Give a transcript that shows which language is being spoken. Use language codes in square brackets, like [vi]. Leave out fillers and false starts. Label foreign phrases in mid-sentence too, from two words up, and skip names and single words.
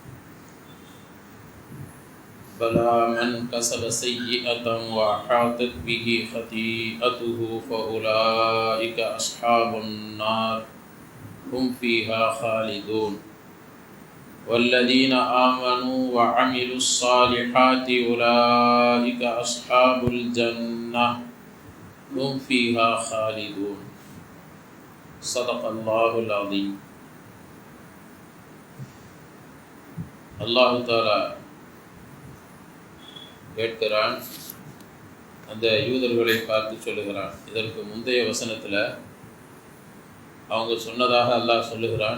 [ar] بلى من كسب سيئة وأحاطت به خطيئته فأولئك أصحاب النار هم فيها خالدون والذين آمنوا وعملوا الصالحات أولئك أصحاب الجنة هم فيها خالدون صدق الله العظيم. الله تعالى [ta] கேட்கிறான், அந்த யூதர்களை பார்த்து சொல்லுகிறான். இதற்கு முந்தைய வசனத்தில் அவங்க சொன்னதாக அல்லாஹ் சொல்லுகிறான்.